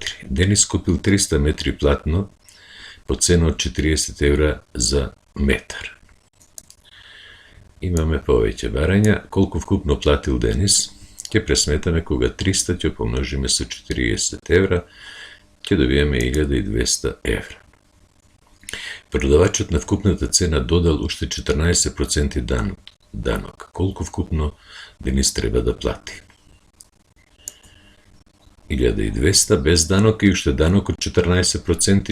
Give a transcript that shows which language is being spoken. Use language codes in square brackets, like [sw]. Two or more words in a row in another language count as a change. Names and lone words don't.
[mk] Денис купил 300 метри платно по цену од 40 евра за метар. Имаме повеќе барања, колико вкупно платил Денис, ќе пресметаме кога 300 ќе помножиме са 40 евра, ќе добиеме 1200 евра. Продавачот на вкупната цена додал уште 14% данок. Колку вкупно денес треба да плати? 1200 без данок и уште данок од 14%.